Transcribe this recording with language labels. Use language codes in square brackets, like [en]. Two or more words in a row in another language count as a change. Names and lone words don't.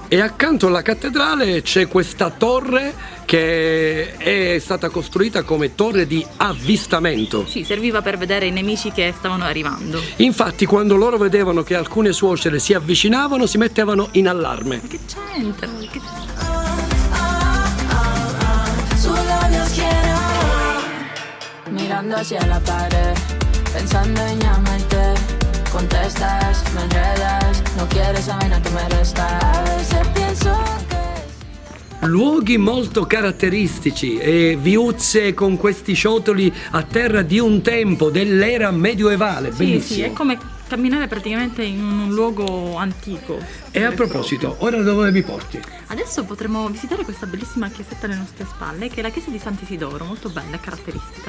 [it] E accanto alla cattedrale c'è questa torre che è stata costruita come torre di avvistamento. Sì, serviva per vedere i nemici che stavano arrivando. Infatti, quando loro vedevano che alcune suocere si avvicinavano, si mettevano in allarme. Ma che c'entra? Sulla mia schiena. [es] Mirando hacia la pared, pensando en llamarte. Contestas, me enredas, no quieres esa vaina, tú me restas. A veces pienso que [it] Luoghi molto caratteristici e viuzze con questi ciottoli a terra di un tempo, dell'era medioevale. Bellissimo. Sì, è come camminare praticamente in un luogo antico. E a proposito, ora dove mi porti? Adesso potremo visitare questa bellissima chiesetta alle nostre spalle, che è la chiesa di Sant'Isidoro, molto bella e caratteristica.